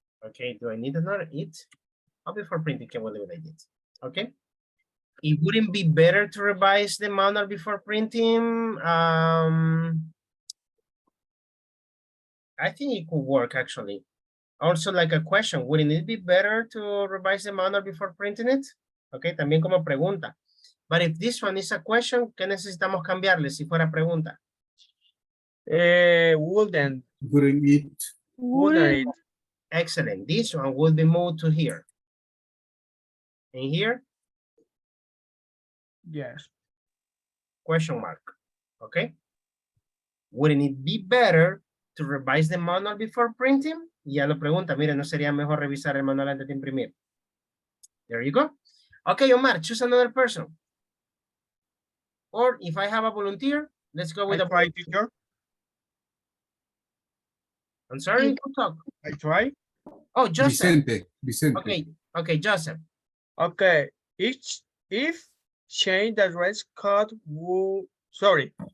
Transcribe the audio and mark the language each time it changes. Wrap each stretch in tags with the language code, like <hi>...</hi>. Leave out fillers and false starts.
<en>Okay, do I need another it? Or before printing, can we leave it like this? Okay. It wouldn't be better to revise the manual before printing. I think it could work actually. Also like a question, wouldn't it be better to revise the manual before printing it?</en> <es>Okay, también como pregunta.</es> <en>But if this one is a question,</en> <es>¿qué necesitamos cambiarle si fuera pregunta?</es> <en>Wouldn't. Wouldn't eat. Wouldn't it? Excellent. This one will be moved to here. And here, Yes. question mark. Okay. Wouldn't it be better to revise the manual before printing?</en> <es>Y ya lo pregunta, mire, ¿no sería mejor revisar el manual antes de imprimir?</es> <en>There you go. Okay, Omar, choose another person. Or if I have a volunteer, let's go with I a try, teacher. I'm sorry, who talk? I try. Oh, Joseph. Vicente. Okay, okay, Joseph. Okay. If change the dress code would, sorry.</en>